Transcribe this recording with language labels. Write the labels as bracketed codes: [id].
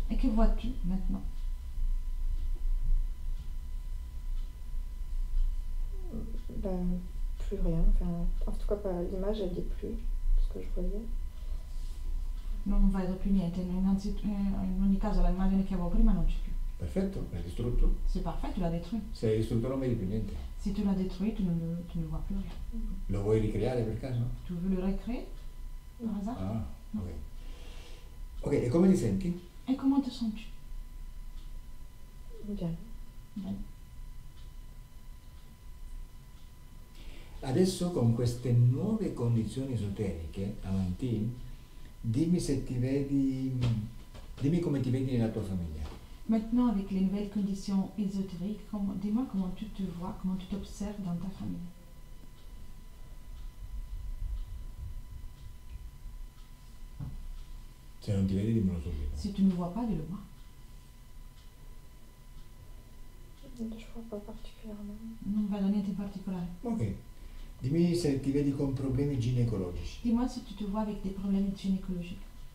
[fr] Et que vois-tu maintenant? Ben, plus rien. Enfin, en tout cas, pas, l'image, elle n'y est plus, ce que je voyais. [it] Non vedo più niente, in ogni caso l'immagine che avevo prima non c'è più. Perfetto, l'hai distrutto. [fr] C'est parfait, tu l'as détruit. [it] Se l'hai distrutto non vedi più niente. [fr] Si tu l'as détruit, tu ne vois plus rien. [it] Lo vuoi ricreare per caso? [fr] Tu veux le recréer par hasard? [it] Ah, ok. Ok, e come ti senti? [fr] Et comment te sens-tu? Bien. Bien. [it] Adesso con queste nuove condizioni esoteriche, Amandine, dimmi se ti vedi, dimmi come ti vedi nella tua famiglia. [fr] Maintenant, avec les nouvelles conditions ésotériques, dis-moi comment tu te vois, comment tu t'observes dans ta famille. [it] Se non ti vedi, dimmelo subito. [fr] Si tu ne vois pas, dis-le moi. Je vois pas particulièrement. [it] Non vedo niente in particolare. Ok. Dimmi se ti vedi con problemi ginecologici. [fr] Dis-moi si tu te vois avec des problèmes gynécologiques.